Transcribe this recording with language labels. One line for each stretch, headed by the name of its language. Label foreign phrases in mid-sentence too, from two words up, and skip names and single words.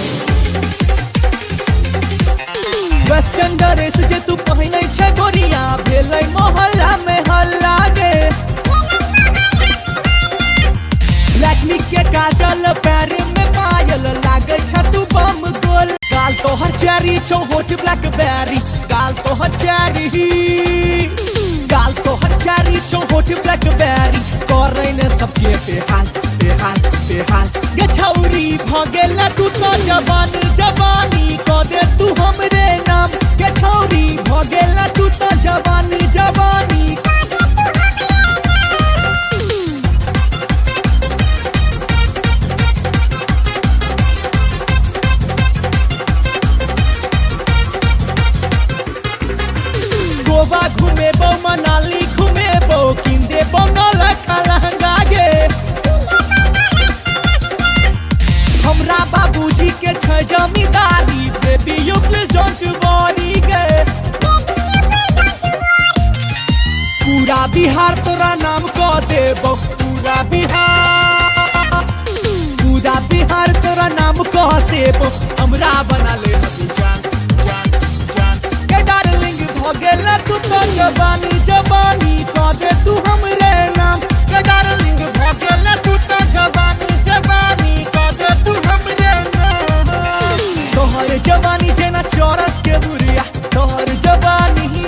English: western dress
Maithili: जे तू पहिनै छै गोरिया, गेलै मोहल्ला में हल्ला गे लक्ष्मी के काजल पैर में पायल लागे छतु बम गोल गाल तोहर चेरी छौ होठ ब्लैकबेरी गाल तोहर चेरी गाल तोहर चेरी छौ होठ ब्लैकबेरी करे ने सबके बेहाल ये छौरी भ गेल तू तो जवानी क दे तू हमरे नाम ये छौरी भ गेल तू तो जवानी गोवा घुमेबो मनाली घुमेबो किंदेबो नौलखा लहंगा गे हमरा बाबूजी के छै जमींदारी
English: baby you please don't worry
Maithili: गे पूरा बिहार तोरा नाम क देबो पूरा बिहार तोरा नाम क देबो हमरा बना ले जान के डार्लिंग भ गेल तू तो जवानी क दे तू हमरे नाम के डार्लिंग भ गेल तू तो जवानी क दे तू हमरे नाम तोहर जवानी जेना चौरस के बुरिया तोहर जवानी